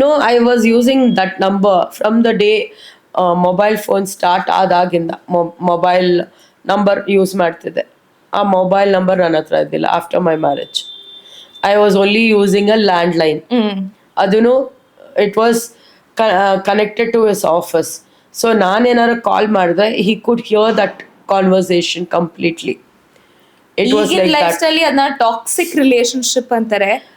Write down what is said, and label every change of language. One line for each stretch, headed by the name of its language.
English: I was using that number from the day mobile phone start
Kannada: ಆದಾಗಿಂದ mobile number use ಮಾಡ್ತಿದ್ದೆ. ಆ mobile number ನನ್ನ ಹತ್ರ ಇದ್ದಿಲ್ಲ.
English: After my marriage I was only using a land line.
Kannada: ಅದನ್ನು
English: It was connected to his office. So
Kannada: ನಾನೇನಾದ್ರು ಕಾಲ್ ಮಾಡಿದೆ,
English: he could hear that conversation completely. It was like that.
Kannada: Life style ಅದನ್ನ toxic relationship ಅಂತಾರೆ.